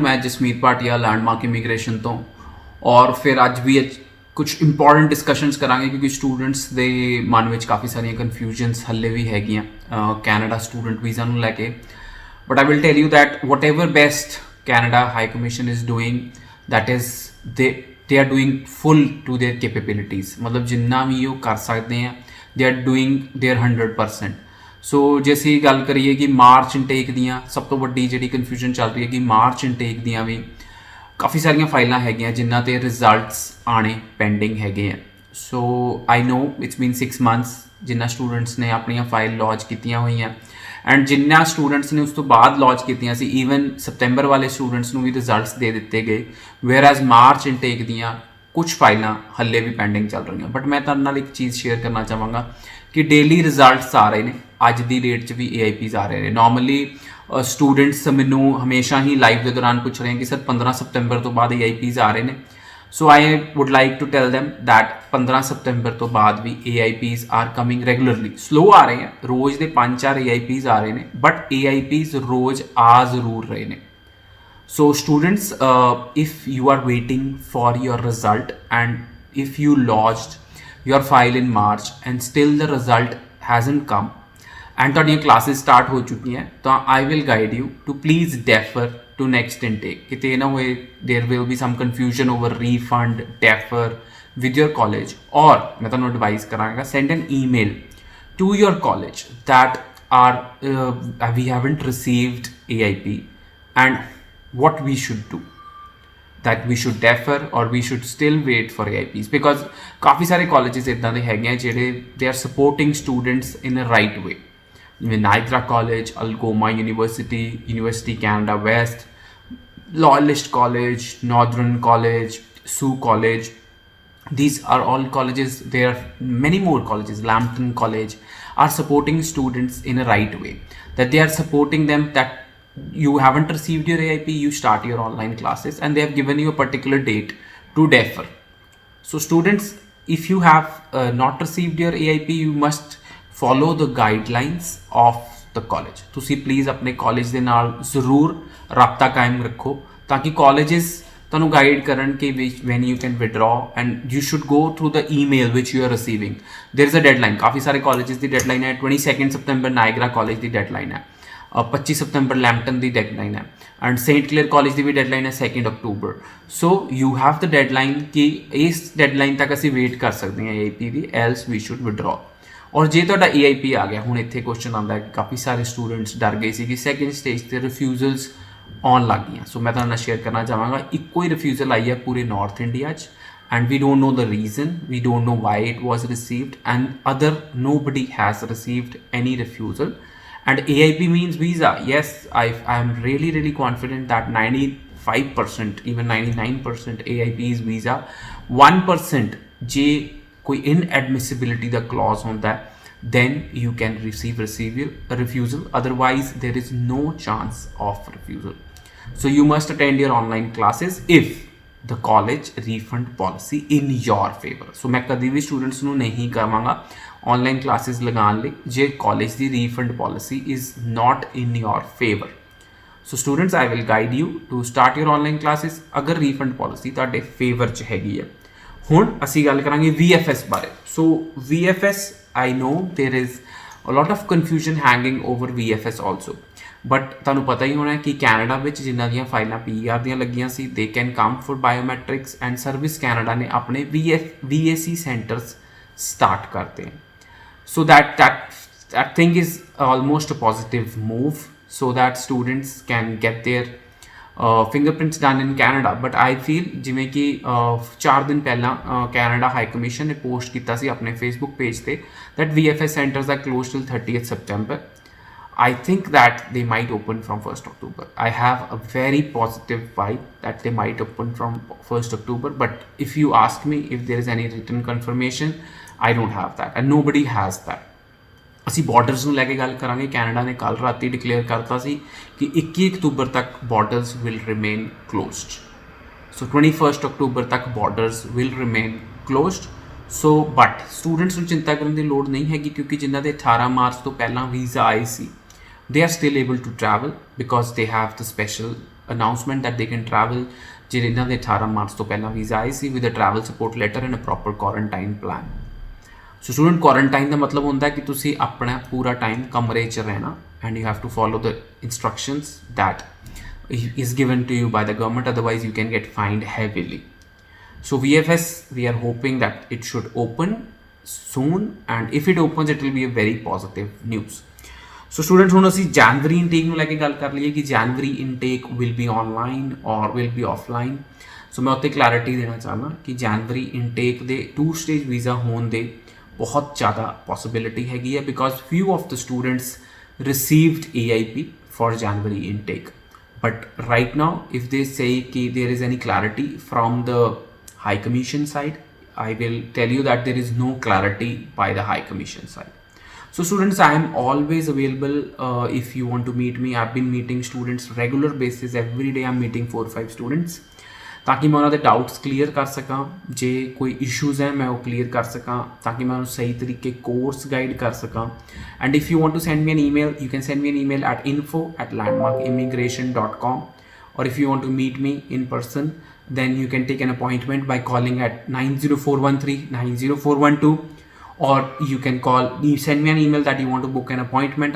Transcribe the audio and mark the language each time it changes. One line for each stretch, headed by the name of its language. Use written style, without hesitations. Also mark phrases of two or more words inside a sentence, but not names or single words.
Punjabi: ਮੈਂ ਜਸਮੀਤ ਭਾਟੀਆ ਲੈਂਡਮਾਰਕ ਇਮੀਗ੍ਰੇਸ਼ਨ ਤੋਂ ਔਰ ਫਿਰ ਅੱਜ ਵੀ ਕੁਝ
English: important discussions
Punjabi: ਕਰਾਂਗੇ ਕਿਉਂਕਿ ਸਟੂਡੈਂਟਸ ਦੇ ਮਨ ਵਿੱਚ ਕਾਫੀ ਸਾਰੀਆਂ ਕਨਫਿਊਜ਼ਨਸ ਹੱਲੇ ਵੀ ਹੈਗੀਆਂ ਕੈਨੇਡਾ
English: student visa
Punjabi: ਨੂੰ ਲੈ ਕੇ।
English: But I will tell you that whatever best Canada High Commission is doing that is they are doing full to their capabilities,
Hindi: मतलब जिन्ना भी वो कर सकते हैं
English: they are doing their 100%।
Punjabi: सो जे ਅਸੀਂ ਗੱਲ ਕਰੀਏ ਕਿ ਮਾਰਚ ਇਨਟੇਕ ਦੀਆਂ ਸਭ ਤੋਂ ਵੱਡੀ ਜਿਹੜੀ ਕਨਫਿਊਜ਼ਨ ਚੱਲ ਰਹੀ ਹੈ ਕਿ ਮਾਰਚ ਇਨਟੇਕ ਦੀਆਂ ਵੀ ਕਾਫੀ ਸਾਰੀਆਂ ਫਾਈਲਾਂ ਹੈਗੀਆਂ ਜਿਨ੍ਹਾਂ ਤੇ ਰਿਜ਼ਲਟਸ ਆਣੇ ਪੈਂਡਿੰਗ ਹੈਗੇ ਆ।
English: so I know it's been 6 months
Punjabi: ਜਿਨ੍ਹਾਂ ਸਟੂਡੈਂਟਸ ਨੇ ਆਪਣੀਆਂ
English: file launch
Punjabi: ਕੀਤੀਆਂ ਹੋਈਆਂ ਐਂਡ ਜਿਨ੍ਹਾਂ ਸਟੂਡੈਂਟਸ ਨੇ ਉਸ ਤੋਂ ਬਾਅਦ ਲੌਂਚ ਕੀਤੀਆਂ ਸੀ ਈਵਨ ਸਤੰਬਰ ਵਾਲੇ ਸਟੂਡੈਂਟਸ ਨੂੰ ਵੀ ਰਿਜ਼ਲਟਸ ਦੇ ਦਿੱਤੇ ਗਏ,
English: whereas
Punjabi: ਮਾਰਚ ਇਨਟੇਕ ਦੀਆਂ ਕੁਝ ਫਾਈਲਾਂ ਹੱਲੇ ਵੀ ਪੈਂਡਿੰਗ ਚੱਲ ਰਹੀਆਂ। ਬਟ ਮੈਂ ਤੁਹਾਡੇ ਨਾਲ ਇੱਕ ਚੀਜ਼ ਸ਼ੇਅਰ ਕਰਨਾ ਚਾਹਾਂਗਾ ਕਿ
English: daily results
Punjabi: ਆ ਰਹੇ ਨੇ, ਅੱਜ ਦੀ ਡੇਟ 'ਚ ਵੀ AIPs ਆ ਰਹੇ ਨੇ।
English: normally students
Punjabi: ਮੈਨੂੰ ਹਮੇਸ਼ਾ ਹੀ ਲਾਈਵ ਦੇ ਦੌਰਾਨ ਪੁੱਛ ਰਹੇ ਕਿ ਸਰ 15 ਸਤੰਬਰ ਤੋਂ ਬਾਅਦ AIPs ਆ ਰਹੇ ਨੇ।
English: so I would like to tell them that 15
Punjabi: ਸਤੰਬਰ ਤੋਂ ਬਾਅਦ ਵੀ
English: AIPs are coming regularly.
Punjabi: ਸਲੋ ਆ ਰਹੇ ਆ, ਰੋਜ਼ ਦੇ 5-4 AIPs ਆ ਰਹੇ ਨੇ ਬਟ AIPs ਰੋਜ਼ ਆ ਜ਼ਰੂਰ ਰਹੇ ਨੇ।
English: So students, if you are waiting for your result and if you lodged your file in March and still the result hasn't come and
Punjabi: ਤੁਹਾਡੀਆਂ classes start ਹੋ ਚੁੱਕੀਆਂ ਤਾਂ
English: I will guide you to please defer to next intake।
Punjabi: ਕਿਤੇ ਨਾ ਹੋਏ
English: there will be some confusion over refund, defer with your college, or
Punjabi: ਮੈਂ ਤੁਹਾਨੂੰ advise ਕਰਾਂਗਾ
English: send an email to your college that we haven't received AIP and what we should do, that we should defer or we should still wait for AIPs, because
Punjabi: ਕਾਫੀ ਸਾਰੇ colleges ਇੱਦਾਂ ਦੇ ਹੈਗੇ ਆ ਜਿਹੜੇ
English: they are supporting students in a right way,
Punjabi: ਜਿਵੇਂ ਨਾਇਗਰਾ ਕਾਲਜ, ਅਲਗੋਮਾ ਯੂਨੀਵਰਸਿਟੀ, ਯੂਨੀਵਰਸਿਟੀ ਕੈਨੇਡਾ ਵੈਸਟ, ਲੋਇਲਿਸਟ ਕਾਲਜ, ਨਾਰਦਰਨ ਕਾਲਜ, ਸੂ ਕਾਲਜ।
English: These are all colleges, there are many more colleges, Lambton College are supporting students in a right way, that they are supporting them that you haven't received your AIP, you start your online classes and they have given you a particular date to defer. So students, if you have not received your AIP, you must follow the guidelines of the college।
Punjabi: ਤੁਸੀਂ ਪਲੀਜ਼ ਆਪਣੇ ਕਾਲਜ ਦੇ ਨਾਲ ਜ਼ਰੂਰ ਰਾਬਤਾ ਕਾਇਮ ਰੱਖੋ ਤਾਂ ਕਿ ਕਾਲਜਸ ਤੁਹਾਨੂੰ ਗਾਈਡ ਕਰਨ ਕਿ
English: when you can withdraw and you should go through the email which you are receiving। there is a deadline,
Punjabi: ਕਾਫੀ ਸਾਰੇ ਕਾਲਜਸ ਦੀ ਡੈਡਲਾਈਨ ਹੈ 22 ਸਤੰਬਰ ਨਾਇਗਰਾ ਕਾਲਜ ਦੀ ਡੈਡਲਾਈਨ ਹੈ, 25 ਸਤੰਬਰ ਲੈਂਪਟਨ ਦੀ ਡੈਡਲਾਈਨ ਹੈ ਐਂਡ ਸੇਂਟ ਕਲੇਅਰ ਕਾਲਜ ਦੀ ਵੀ ਡੈਡਲਾਈਨ ਹੈ 2 ਅਕਤੂਬਰ।
English: so you have the deadline
Punjabi: ਕਿ ਇਸ ਡੈਡਲਾਈਨ ਤੱਕ ਅਸੀਂ ਵੇਟ ਕਰ ਸਕਦੇ ਹਾਂ AIP ਦੀ,
English: else we should withdraw.
Punjabi: ਔਰ ਜੇ ਤੁਹਾਡਾ AIP ਆ ਗਿਆ, ਹੁਣ ਇੱਥੇ ਕੁਐਸਚਨ ਆਉਂਦਾ ਹੈ ਕਿ ਕਾਫੀ ਸਾਰੇ ਸਟੂਡੈਂਟਸ ਡਰ ਗਏ ਸੀ ਕਿ
English: second stage
Punjabi: 'ਤੇ ਰਿਫਿਊਜ਼ਲਸ ਆਉਣ ਲੱਗ ਗਈਆਂ। ਸੋ ਮੈਂ ਤੁਹਾਨੂੰ ਨਾਲ ਸ਼ੇਅਰ ਕਰਨਾ ਚਾਹਾਂਗਾ ਇੱਕੋ ਹੀ ਰਿਫਿਊਜ਼ਲ ਆਈ ਹੈ ਪੂਰੇ ਨਾਰਥ ਇੰਡੀਆ 'ਚ
English: and we don't know the reason, we don't know why it was received and nobody has received any refusal। And AIP means visa, yes, I am really confident that 95% even 99% AIP is visa। 1%
Punjabi: ਜੇ ਕੋਈ inadmissibility ਦਾ clause ਹੁੰਦਾ
English: then you can receive refusal, otherwise there is no chance of refusal। so you must attend your online classes if the college refund policy in your favor।
Punjabi: so ਮੈਂ ਕਦੀ ਵੀ ਸਟੂਡੈਂਟਸ ਨੂੰ ਨਹੀਂ ਕਹਾਂਗਾ
English: online classes
Punjabi: ਲਗਾਉਣ ਲਈ ਜੇ college ਦੀ
English: refund policy is not in your favor। so students, I will guide you to start your online classes
Punjabi: ਅਗਰ refund policy ਤੁਹਾਡੇ favor 'ਚ ਹੈਗੀ ਹੈ। ਹੁਣ ਅਸੀਂ ਗੱਲ ਕਰਾਂਗੇ VFS ਬਾਰੇ। so VFS,
English: I know there is a lot of confusion hanging over VFS also,
Punjabi: ਬਟ ਤੁਹਾਨੂੰ ਪਤਾ ਹੀ ਹੋਣਾ ਕਿ ਕੈਨੇਡਾ ਵਿੱਚ ਜਿਨ੍ਹਾਂ ਦੀਆਂ ਫਾਈਲਾਂ PR ਦੀਆਂ ਲੱਗੀਆਂ ਸੀ
English: they can come for biometrics and
Punjabi: service ਕੈਨੇਡਾ ਨੇ ਆਪਣੇ VAC
English: centers start
Punjabi: ਕਰਤੇ हैं।
English: so that thing is almost a positive move so that students can get their fingerprints done in Canada। but I feel
Punjabi: ਜਿਵੇਂ ਕਿ 4 ਦਿਨ ਪਹਿਲਾਂ ਕੈਨੇਡਾ ਹਾਈ ਕਮਿਸ਼ਨ ਨੇ ਪੋਸਟ ਕੀਤਾ ਸੀ ਆਪਣੇ Facebook ਪੇਜ ਤੇ
English: that VFS centers are closed till 30th September। I think that they might open from 1st October। I have a very positive vibe that they might open from 1st October, but if you ask me if there is any written confirmation, I don't have that and nobody has that।
Punjabi: ਅਸੀਂ ਬਾਰਡਰਸ ਨੂੰ ਲੈ ਕੇ ਗੱਲ ਕਰਾਂਗੇ। ਕੈਨੇਡਾ ਨੇ ਕੱਲ੍ਹ ਰਾਤੀ ਡਿਕਲੇਅਰ ਕਰਤਾ ਸੀ ਕਿ 21 ਅਕਤੂਬਰ ਤੱਕ
English: borders will remain closed.
Punjabi: ਸੋ 21 ਅਕਤੂਬਰ ਤੱਕ
English: borders will remain closed.
Punjabi: ਸੋ ਬਟ ਸਟੂਡੈਂਟਸ ਨੂੰ ਚਿੰਤਾ ਕਰਨ ਦੀ ਲੋੜ ਨਹੀਂ ਹੈਗੀ ਕਿਉਂਕਿ ਜਿਨ੍ਹਾਂ ਦੇ 18 ਮਾਰਚ ਤੋਂ ਪਹਿਲਾਂ ਵੀਜ਼ਾ ਆਏ ਸੀ
English: they are still able to travel because they have the special announcement that they can travel
Punjabi: ਜਿਹਨਾਂ ਦੇ 18 ਮਾਰਚ ਤੋਂ ਪਹਿਲਾਂ ਵੀਜ਼ਾ ਆਏ ਸੀ
English: with a travel support letter and a proper quarantine plan.
Punjabi: ਸੋ ਸਟੂਡੈਂਟ ਕੁਆਰੰਟਾਈਨ ਦਾ ਮਤਲਬ ਹੁੰਦਾ ਕਿ ਤੁਸੀਂ ਆਪਣਾ ਪੂਰਾ ਟਾਈਮ ਕਮਰੇ 'ਚ ਰਹਿਣਾ
English: and you have to follow the instructions that is given to you by the government, otherwise you can get fined heavily. So VFS, we are hoping that it should open soon, and if it opens it will be a very positive news. So students,
Punjabi: ਹੁਣ ਅਸੀਂ ਜਨਵਰੀ ਇਨਟੇਕ ਨੂੰ ਲੈ ਕੇ ਗੱਲ ਕਰ ਲਈਏ ਕਿ ਜਨਵਰੀ ਇਨਟੇਕ
English: will be online or will be offline.
Punjabi: ਸੋ ਮੈਂ ਉੱਤੇ ਕਲੈਰਿਟੀ ਦੇਣਾ ਚਾਹੁੰਦਾ ਕਿ ਜਨਵਰੀ ਇਨਟੇਕ ਦੇ 2 ਸਟੇਜ ਵੀਜ਼ਾ ਹੋਣ ਦੇ ਬਹੁਤ ਜ਼ਿਆਦਾ ਪੋਸੀਬਿਲਿਟੀ ਹੈਗੀ ਹੈ ਬਿਕੋਜ਼
English: few of the students received AIP for January intake. But right now, if they say that there is any clarity from the High Commission side, I will tell you that there is no clarity by the High Commission side. So students, I am always available if you want to meet me. I've been meeting students regular basis. Every day I'm meeting 4 or 5 students.
Punjabi: ਤਾਕਿ ਮੈਂ ਉਨ੍ਹੋਂਨੇ
English: doubts clear
Punjabi: ਕਰ ਸਕਾਂ, ਜੇ ਕੋਈ ਇਸ਼ੂਜ਼ ਹੈਂ ਮੈਂ ਵੋ ਕਲੀਅਰ ਕਰ ਸਕਾਂ, ਤਾਕਿ ਮੈਂ ਉਨ੍ਹੇਂ ਸਹੀ ਤਰੀਕੇ ਕੋਰਸ ਗਾਈਡ ਕਰ ਸਕਾਂ.
English: and if you want to send me an email, you can send me an email at info@landmarkimmigration.com, or if you want to meet me in person, then you can take an appointment by calling at 90413 90412, or you can send me an email that you want to book an appointment.